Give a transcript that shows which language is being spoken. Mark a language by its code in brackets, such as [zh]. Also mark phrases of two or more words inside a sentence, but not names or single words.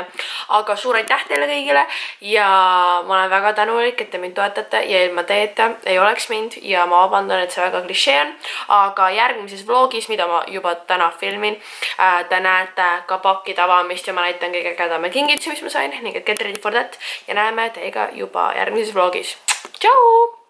[et] Aga suur aitäh teile kõigile ja ma olen väga tänulik, et te mind toetate ja ilma teeta ei oleks mind ja ma vabandan, et see väga klišee on, aga järgmises vlogis, mida ma juba täna filmin, te näete ka pakkide avamist ja ma näitan kõige ägedama kingitusi, mis ma sain, nii et [en] get ready for that [et] ja näeme teiega juba järgmises vlogis. Tšau!